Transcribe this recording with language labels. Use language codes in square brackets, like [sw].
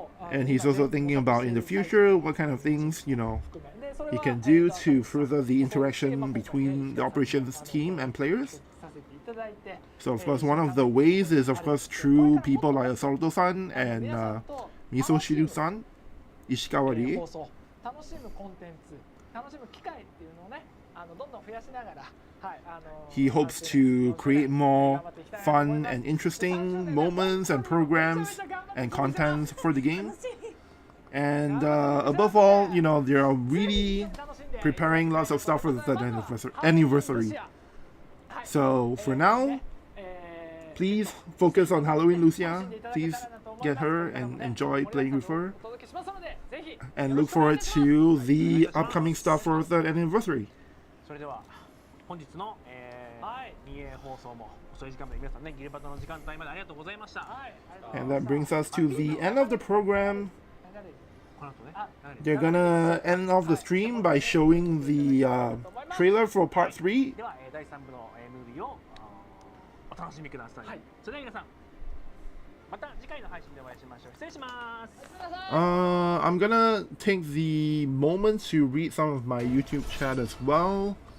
[en] And he's also thinking about in the future what kind of things, you know, he can do to further the interaction between the operations team and players. So of course, one of the ways is of course through people like Assaulto-san and Miso Shiru-san, Ishikawari. [ja] 楽しむコンテンツ、楽しむ機会っていうのをね、どんどん増やしながら、はい、 [en] He hopes to create more fun and interesting moments and programs and contents for the game. And above all, you know, they are really preparing lots of stuff for the third anniversary. So for now, please focus on Halloween Lucia. Please get her and enjoy playing with her. And look forward to the upcoming stuff for the third anniversary. [ja] それでは本日の、2A 放送も遅い時間まで皆さんね、ギルバトの時間帯までありがとうございました。 [en] And that brings us to the end of the program. [ja] この後ね、 [en] They're gonna end off the stream by showing the trailer for part 3. [ja] では、第3部の、ムービーをお楽しみください。それでは皆さん、また次回の配信でお会いしましょう。失礼します。 [en] I'm gonna take the moment to read some of my YouTube chat as well.